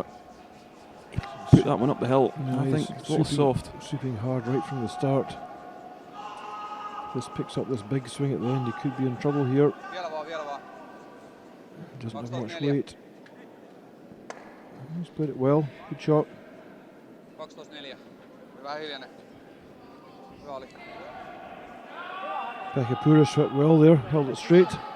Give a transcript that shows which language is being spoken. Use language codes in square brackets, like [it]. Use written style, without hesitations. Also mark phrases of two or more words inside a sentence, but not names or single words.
[en] Put that one up the hill. No, I think it's a little soft. Sweeping hard right from the start. This picks up this big swing at the end. He could be in trouble here. Doesn't have much weight. He's played it well. Good shot. 12-4. [fi] Hyvä hiljainen. Hyvä oli. [en] Pekka swept well there. Held it straight.